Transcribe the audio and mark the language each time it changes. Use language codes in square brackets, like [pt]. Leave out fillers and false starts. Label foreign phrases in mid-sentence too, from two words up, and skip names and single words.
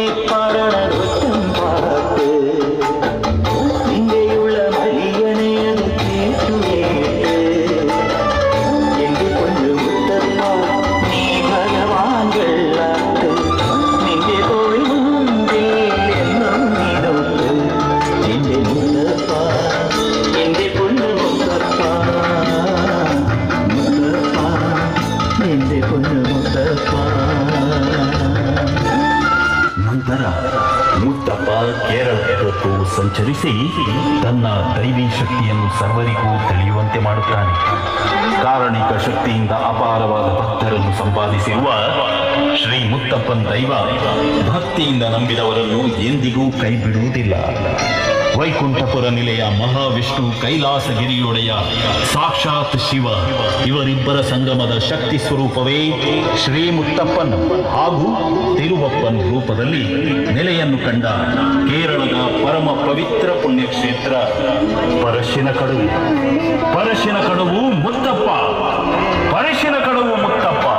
[ml] പാടണ ഒറ്റം പാട്ട് നിന്റെയുള്ള മരിയനെ അത് കേട്ടുകേട്ട് എന്റെ പൊന്നു മുത്തപ്പ നീ ഭഗവാൻ വെള്ളാട്ട് നിന്റെ പോയി മുമ്പിൽ എന്നും നീടോട്ട് എന്റെ മുത്തപ്പ എന്റെ പൊന്നു മുത്തപ്പ മുത്തപ്പ എന്റെ പൊന്നു മുത്തപ്പ. [kn] ನಂತರ ಮುತ್ತಪ್ಪ ಕೇರಳಕ್ಕೂ ಸಂಚರಿಸಿ ತನ್ನ ದೈವಿ ಶಕ್ತಿಯನ್ನು ಸರ್ವರಿಗೂ ತಿಳಿಯುವಂತೆ ಮಾಡುತ್ತಾನೆ. ಕಾರಣಿಕ ಶಕ್ತಿಯಿಂದ ಅಪಾರವಾದ ಭಕ್ತರನ್ನು ಸಂಪಾದಿಸಿರುವ ಶ್ರೀ ಮುತ್ತಪ್ಪನ ದೈವ ಭಕ್ತಿಯಿಂದ ನಂಬಿದವರನ್ನು ಎಂದಿಗೂ ಕೈ ಬಿಡುವುದಿಲ್ಲ. ವೈಕುಂಠಪುರ ನಿಲೆಯ ಮಹಾವಿಷ್ಣು ಕೈಲಾಸಗಿರಿಯೊಡೆಯ ಸಾಕ್ಷಾತ್ ಶಿವ ಇವರಿಬ್ಬರ ಸಂಗಮದ ಶಕ್ತಿ ಸ್ವರೂಪವೇ ಶ್ರೀ ಮುತ್ತಪ್ಪನ್ ಹಾಗೂ ತಿರುವಪ್ಪನ್ ರೂಪದಲ್ಲಿ ನೆಲೆಯನ್ನು ಕಂಡ ಕೇರಳದ ಪರಮ ಪವಿತ್ರ ಪುಣ್ಯಕ್ಷೇತ್ರ ಪರಶಿನ ಕಡವು. ಪರಶಿನ ಕಡವು ಮುತ್ತಪ್ಪ, ಪರಶಿನ ಕಡವು ಮುತ್ತಪ್ಪ.